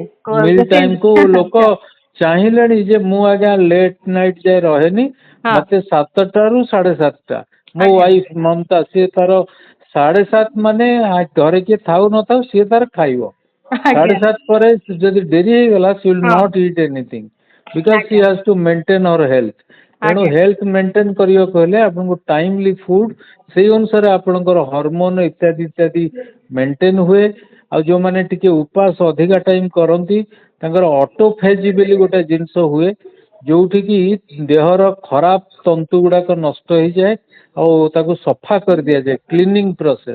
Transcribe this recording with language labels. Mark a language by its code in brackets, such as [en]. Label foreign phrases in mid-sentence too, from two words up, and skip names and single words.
[en] meal time [or] କୁ ଲୋକ ଚାହିଁଲେଣି ଯେ ମୁଁ ଆଜ୍ଞା [en] late night [or] ଯାଏ ରହେନି, ହଁ ମତେ 7ଟାରୁ 7:30। ମୋ ଆଜ୍ଞା ୱାଇଫ ମମତା ସିଏ ତାର 7:30 ମାନେ ଘରେ କିଏ ଥାଉ ନଥାଉ ସିଏ ତାର ଖାଇବ। ଆଜ୍ଞା 7:30 ପରେ ଯଦି ଡେରି ହେଇଗଲା [en] she will [or] ହଁ [en] not eat anything because she [or] ଆଜ୍ଞା [en] has to maintain her health। [or] ତେଣୁ ଆଜ୍ଞା [en] health maintain [or] କରିବାକୁ ହେଲେ ଆପଣଙ୍କୁ [en] timely food, [or] ସେଇ ଅନୁସାରେ ଆପଣଙ୍କର ହରମୋନ ଇତ୍ୟାଦି ଇତ୍ୟାଦି ମେଣ୍ଟେନ ହୁଏ। ଆଉ ଯୋଉମାନେ ଟିକେ ଉପାସ ଅଧିକା ଟାଇମ କରନ୍ତି ତାଙ୍କର ଅଟୋଫେଜି ବୋଲି ଗୋଟେ ଜିନିଷ ହୁଏ, ଯୋଉଠି କି ଦେହର ଖରାପ ତନ୍ତୁ ଗୁଡାକ ନଷ୍ଟ ହେଇଯାଏ ଆଉ ତାକୁ ସଫା କରିଦିଆଯାଏ, [en] cleaning process.